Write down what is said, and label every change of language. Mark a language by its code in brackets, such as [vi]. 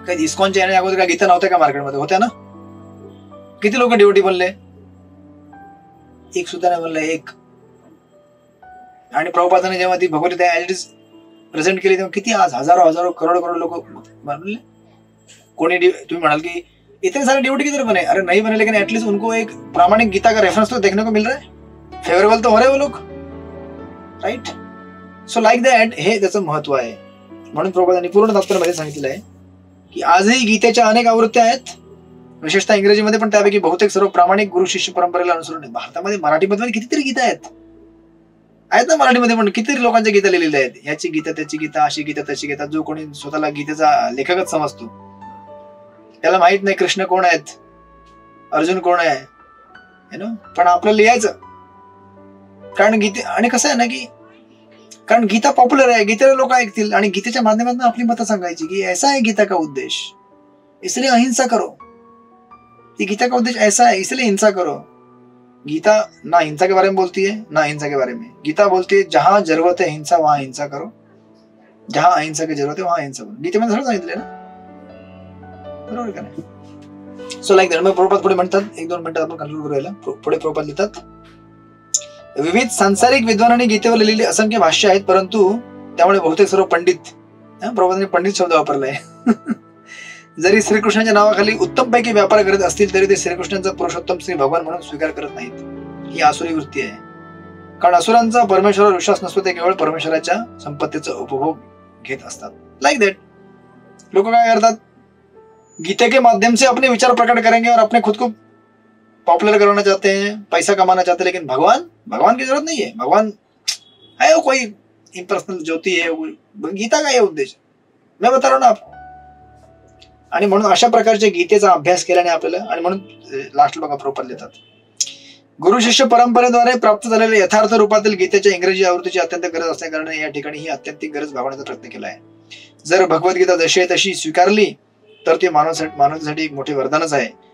[mr] काही इस्कॉनच्या येण्या अगोदर काय गीता नव्हत्या का मार्केटमध्ये? होत्या ना. किती लोक डिवोटी बनले? एक सुद्धा नाही बनले, एक. आणि प्रभुपादाने जेव्हा ती Bhagavad Gita as it is present केली तेव्हा किती आज हजारो करोड लोक बनले. कोणी तुम्ही म्हणाल की [hi] इतने सारे डिवोटी किधर बने? अरे नहीं बने, लेकिन एटलीस्ट उनको एक प्रामाणिक गीता का रेफरेंस तो देखने को मिल रहा है, फेवरेबल तो हो रहे वो लोग, राईट. [en] so like that [mr] हे त्याचं महत्व आहे. म्हणून प्रभुपादांनी पूर्ण तात्पर्यामध्ये सांगितलेलं आहे की आजही गीतेच्या अनेक आवृत्त्या आहेत, विशेषतः इंग्रजीमध्ये, पण त्यापैकी बहुतेक सर्व प्रामाणिक गुरु शिष्य परंपरेला अनुसरून. भारतामध्ये मराठीमध्ये कितीतरी गीता आहेत ना, मराठीमध्ये पण कितीतरी लोकांच्या गीता लिहिलेल्या आहेत. याची गीता, त्याची गीता, अशी गीता, तशी गीता. जो कोणी स्वतःला गीतेचा लेखकच समजतो त्याला माहित नाही कृष्ण कोण आहेत, अर्जुन कोण आहे, पण आपल्याला लिहायचं. कारण गीते, आणि कसं आहे ना की कारण गीता पॉप्युलर आहे, गीतेला लोक ऐकतील आणि गीतेच्या माध्यमातून आपली मतं सांगायची की [hi] ऐसा है गीता का उद्देश, इसलिए अहिंसा करो. ये गीता का उद्देश ऐसा है, इसलिए हिंसा करो. गीता ना हिंसा के बारे में बोलती है ना हिंसा के बारे में. गीता बोलती है जहां जरूरत है हिंसा वहां हिंसा करो, जहा अहिंसा की जरूरत आहे वहा अहिंसा बनू. [mr] गीतेमध्ये सगळं सांगितलंय ना, बरोबर का नाही? [en] So like that. [mr] मग प्रभुपाद पुढे म्हणतात, 1-2 मिनिटात आपण कंक्लूड करूया. पुढे प्रभुपाद लिहितात, विविध सांसारिक विद्वानांनी गीतेवर लिहिलेली असंख्य भाष्य आहेत, परंतु त्यामुळे बहुतेक सर्व पंडित, प्रभुपादांनी पंडित शब्द वापरलाय, जरी श्रीकृष्णाच्या नावाखाली उत्तमपैकी व्यापार करत असतील तरी ते श्रीकृष्णांचा पुरुषोत्तम श्री भगवान म्हणून स्वीकार करत नाहीत. ही आसुरी वृत्ती आहे. कारण असुरांचा परमेश्वरावर विश्वास नसतो, ते केवळ परमेश्वराच्या संपत्तीचा उपभोग घेत असतात. [en] Like that. [mr] लोक काय करतात, [hi] गीते के माध्यम से अपने विचार प्रकट करेंगे और अपने खुद को पॉपुलर करना चाहते हैं, पैसा कमाना चाहते हैं, लेकिन भगवान की जरूरत नहीं है. भगवान है वो कोई इम्पर्सनल ज्योति है. गीता का ये उद्देश्य मैं बता रहा हूं ना आप. [mr] आणि म्हणून अशा प्रकारच्या गीतेचा अभ्यास केल्याने आपल्याला, आणि म्हणून लास्ट बघा प्रभुपाद लिहितात, गुरु शिष्य परंपरेद्वारे प्राप्त झालेल्या यथार्थ रूपातील गीतेच्या इंग्रजी आवृत्तीची अत्यंत गरज असल्याकारणे या ठिकाणी ही अत्यंतिक गरज भागवण्याचा प्रयत्न केला आहे. जर भगवद्गीता जशी आहे तशी स्वीकारली तर ती मानवतेसाठी एक मोठे वरदानच आहे.